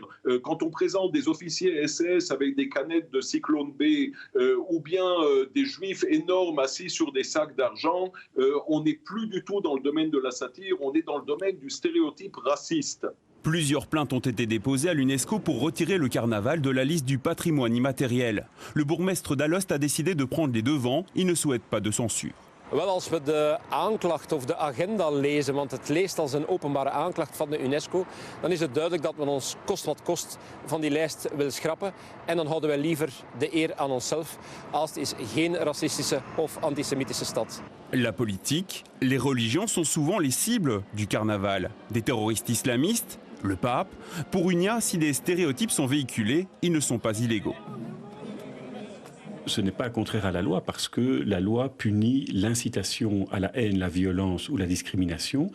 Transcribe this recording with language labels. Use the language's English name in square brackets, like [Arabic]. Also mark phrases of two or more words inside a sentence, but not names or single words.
[French] Quand on présente des officiers SS avec des canettes de Cyclone B ou bien des juifs énormes assis sur des sacs d'argent, on n'est plus du tout dans le domaine de la satire, on est dans le domaine du stéréotype raciste. Plusieurs plaintes ont été déposées à l'UNESCO pour retirer le carnaval de la liste du patrimoine immatériel. Le bourgmestre d'Alost a décidé de prendre les devants, il ne souhaite pas de censure. [Dutch] Wel, als we de aanklacht of de agenda lezen, want het leest als een openbare aanklacht van de UNESCO, dan is het duidelijk dat men ons kost wat kost van die lijst wil schrappen. En dan houden wij liever de eer aan onszelf, als het is geen racistische of antisemitische stad. [French] La politique, les religions sont souvent les cibles du carnaval. Des terroristes islamistes, le pape. Pour Unia, si des stéréotypes sont véhiculés, ils ne sont pas illégaux. Ce n'est pas contraire à la loi parce que la loi punit l'incitation à la haine, la violence ou la discrimination.